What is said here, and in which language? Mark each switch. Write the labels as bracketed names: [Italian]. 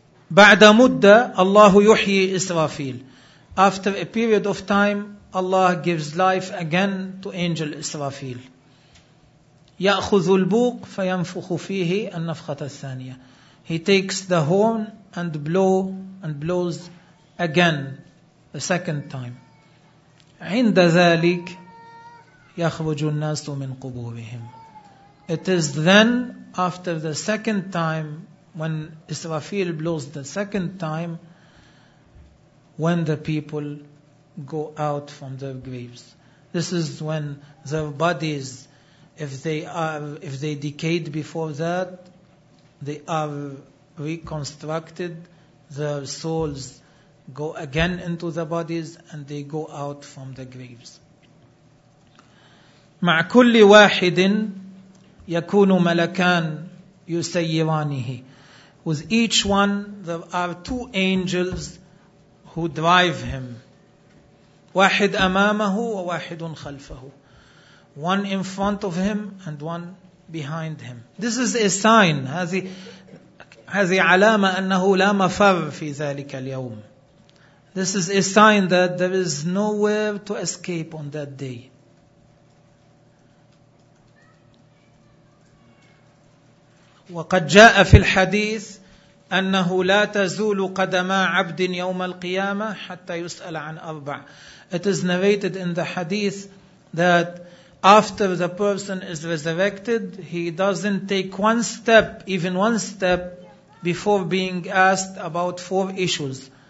[Arabic] بعد مدة الله يحيي إسرافيل. [English] After a period of time, Allah gives life again to angel إسرافيل. [Arabic] يأخذ البوق فينفخ فيه النفخة الثانية. [English] He takes the horn and blows again the second time. [Arabic] عند ذلك يخرج الناس من قبورهم. [English] It is then after the second time when Israfil blows the second time when the people go out from their graves. This is when their bodies, if they decayed before that, they are reconstructed, their souls go again into the bodies and they go out from the graves. [Arabic] مع كل واحد يكون ملكان يسيرانه. [English] With each one there are two angels who drive him. [Arabic] واحد أمامه وواحد خلفه. [English] One in front of him and one behind him. This is a sign. [Arabic] هذه علامة أنه لا مفر في ذلك اليوم. [English] This is a sign that there is nowhere to escape on that day. [Arabic] وقد جاء في الحديث أنه لا تزول قدما عبد يوم القيامة حتى يسأل عن أربع. [English] It is narrated in the hadith that after the person is resurrected, he doesn't take one step, even one step, before being asked about four issues.